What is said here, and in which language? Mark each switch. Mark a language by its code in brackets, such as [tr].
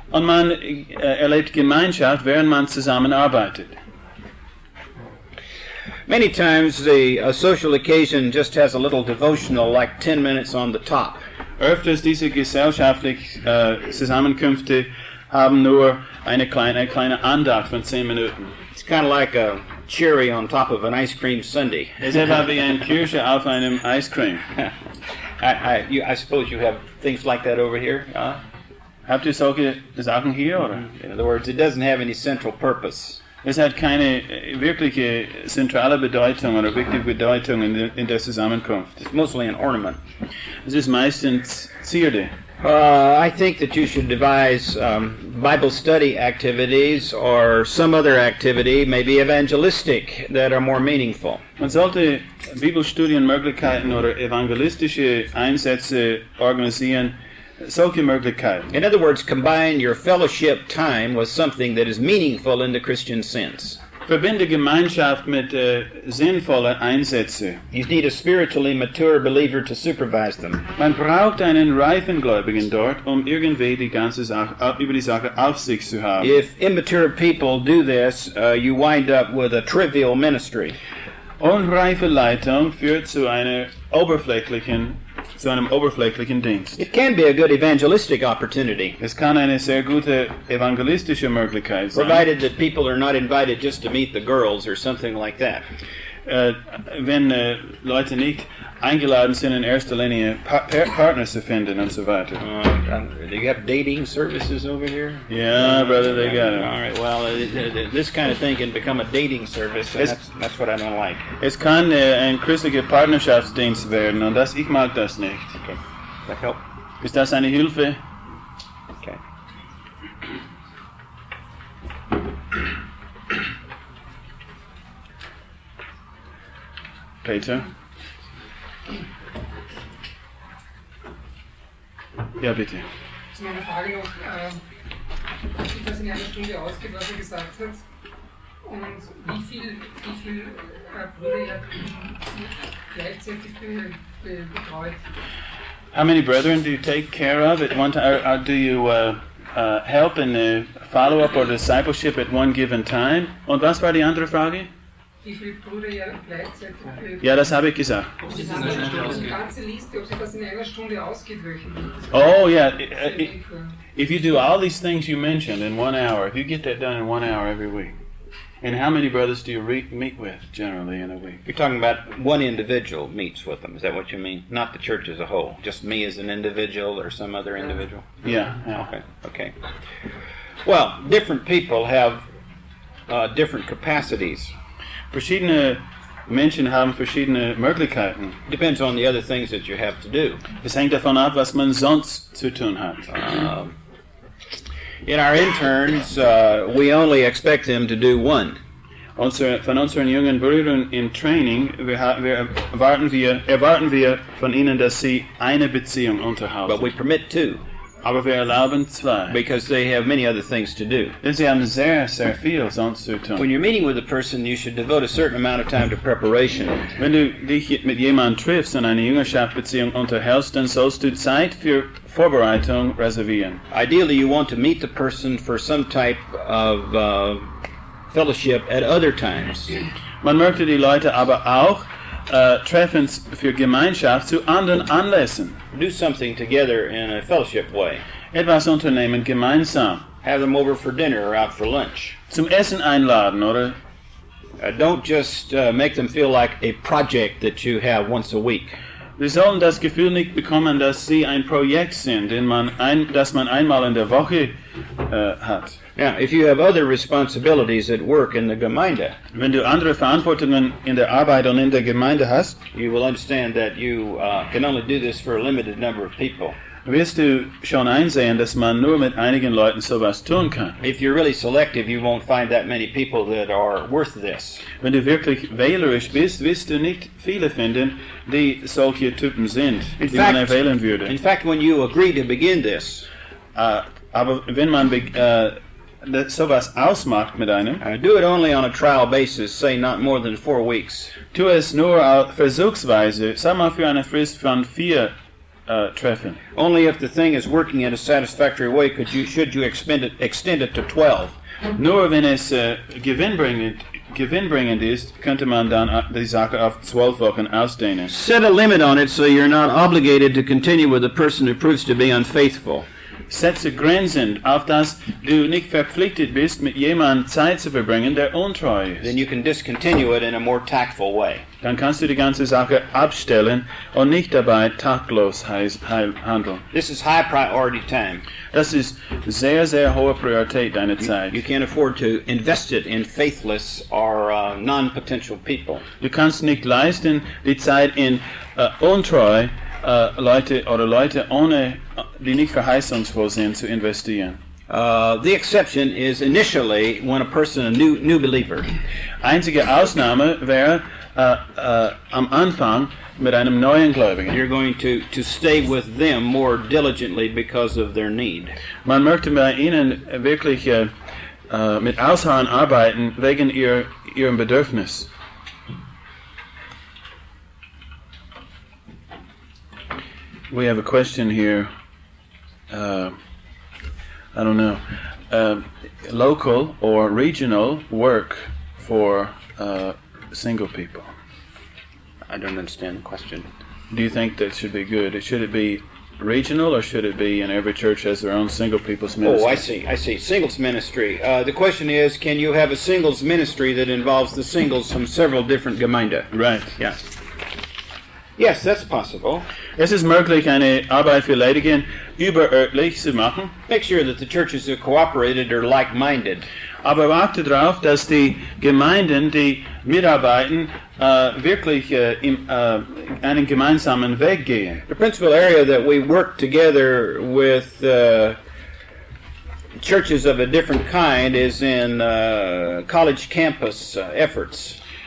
[de] Und man erlebt Gemeinschaft, während man zusammenarbeitet. [en] Many times the social occasion just has a little devotional, like 10 minutes on the top. [de] Öfters diese gesellschaftlichen Zusammenkünfte haben nur eine kleine Andacht von 10 Minuten. [en] It's kind of like a cherry on top of an ice cream sundae. [de] Es ist etwa wie eine Kirsche auf einem Eiscreme. [en] I suppose you have things like that over here. [de] Habt ihr solche Sachen hier, oder? [en] In other words, it doesn't have any central purpose. [de] Es hat keine wirkliche zentrale Bedeutung oder wichtige Bedeutung in der Zusammenkunft. [en] It's mostly an ornament. [de] Es ist meistens Zierde. [en] I think that you should devise Bible study activities or some other activity, maybe evangelistic, that are more meaningful. [de] Man sollte Bibelstudienmöglichkeiten oder evangelistische Einsätze organisieren, solche Möglichkeiten. [en] In other words, combine your fellowship time with something that is meaningful in the Christian sense. [de] Verbinde Gemeinschaft mit sinnvollen Einsätzen. [en] You need a spiritually mature believer to supervise them. [de] Man braucht einen reifen Gläubigen dort, irgendwie die ganze Sache, über die Sache Aufsicht zu haben. [en] If immature people do this, you wind up with a trivial ministry. [de] Unreife Leitung führt zu einem oberflächlichen Dienst. [en] It can be a good evangelistic opportunity, [de] Es kann eine sehr gute evangelistische Möglichkeit sein, [en] provided that people are not invited just to meet the girls or something like that. [de] Wenn Leute nicht eingeladen sind, in erster Linie Partner zu finden und so weiter. [en] Do you have dating services over here? Yeah, brother, they got it. All right. Well, this kind of thing can become a dating service, and that's what I don't like. [de] Es kann ein christlicher Partnerschaftsdienst werden, und ich mag das nicht. [en] Okay. That help? [de] Ist das eine Hilfe? [en] Okay. Peter? [de] Ja, bitte. Das ist meine Frage noch, wie das in einer Stunde ausgeht, was er gesagt hat, und wie viel Brüder er gleichzeitig betreut. [en] How many brethren do you take care of at one time? Or do you help in the follow-up or discipleship at one given time? [de] Und was war die andere Frage? Wie viele Brüder er gleichzeitig betreut? Ja, das habe ich gesagt. Ob sich das die ganze Liste, ob sich das in einer Stunde ausgeht, wöchentlich. [en] Oh, yeah. If you do all these things you mentioned in 1 hour, if you get that done in 1 hour every week, and how many brothers do you meet with generally in a week? You're talking about one individual meets with them. Is that what you mean? Not the church as a whole. Just me as an individual or some other individual? Yeah. Okay. Well, different people have different capacities. [de] Verschiedene Menschen haben verschiedene Möglichkeiten. [en] Depends on the other things that you have to do. [de] Es hängt davon ab, was man sonst zu tun hat. [en] In our interns, we only expect them to do one. [de] Von unseren jungen Brüdern im Training erwarten wir von ihnen, dass sie eine Beziehung unterhalten. [en] But we permit two. [de] Aber wir erlauben 2. [en] Because they have many other things to do. [de] Denn sie haben sehr, sehr viel sonst zu tun. [en] When you're meeting with a person, you should devote a certain amount of time to preparation. [de] Wenn du dich mit jemandem triffst und eine Jüngerschaftsbeziehung unterhältst, dann sollst du Zeit für Vorbereitung reservieren. [en] Ideally, you want to meet the person for some type of fellowship at other times. [de] Man möchte die Leute aber auch treffen für Gemeinschaft zu anderen Anlässen. [en] Do something together in a fellowship way. [de] Etwas unternehmen gemeinsam. [en] Have them over for dinner or out for lunch. [de] Zum Essen einladen, oder? [en] Don't just make them feel like a project that you have once a week. [de] Wir sollen das Gefühl nicht bekommen, dass sie ein Projekt sind, das man einmal in der Woche hat. [en] Now, if you have other responsibilities at work in the Gemeinde, [de] Wenn du andere Verantwortungen in der Arbeit und in der Gemeinde hast, [en] you will understand that you can only do this for a limited number of people. [de] wirst du schon einsehen, dass man nur mit einigen Leuten sowas tun kann. [en] If you're really selective, you won't find that many people that are worth this. [de] Wenn du wirklich wählerisch bist, wirst du nicht viele finden, die solche Typen sind, die man erwählen würde. [en] In fact, when you agree to begin this, [de] aber wenn man sowas ausmacht mit einem, [en] do it only on a trial basis, say not more than 4 weeks. [de] tu es nur versuchsweise, sag mal für eine Frist von 4 Treffen. [en] Only if the thing is working in a satisfactory way should you extend it to 12. [de] Nur wenn es gewinnbringend ist, könnte man dann die Sache auf 12 Wochen ausdehnen. [en] Set a limit on it so you're not obligated to continue with a person who proves to be unfaithful. [de] Setze Grenzen, auf dass du nicht verpflichtet bist, mit jemandem Zeit zu verbringen, der untreu ist. [en] Then you can discontinue it in a more tactful way. [de] Dann kannst du die ganze Sache abstellen und nicht dabei taktlos handeln. [en] This is high priority time. [de] Das ist sehr, sehr hohe Priorität deiner Zeit. [en] You can't afford to invest it in faithless or non-potential people. [de] Du kannst nicht leisten, die Zeit in untreu Leute ohne, die nicht verheißungsvoll sind, zu investieren. [en] The exception is initially when a person, a new believer. [de] Einzige Ausnahme wäre am Anfang mit einem neuen Gläubigen. [en] You're going to stay with them more diligently because of their need. [de] Man möchte bei ihnen wirklich mit Ausharren arbeiten wegen ihrem Bedürfnis. [en] We have a question here. I don't know. Local or regional work for single people. I don't understand the question. Do you think that should be good? Should it be regional or should it be in every church has their own single people's ministry? Oh, I see. Singles ministry. The question is, can you have a singles ministry that involves the singles from several different Gemeinde? Right. Yeah. Yes, that's possible. [de] Es ist möglich, eine Arbeit für Leitungen überörtlich zu machen. [en] Make sure that the churches are cooperated or like-minded. [de] Aber achte darauf, dass die Gemeinden, die mitarbeiten, wirklich einen gemeinsamen Weg gehen. [en] The principal area that we work together with churches of a different kind is in college campus efforts.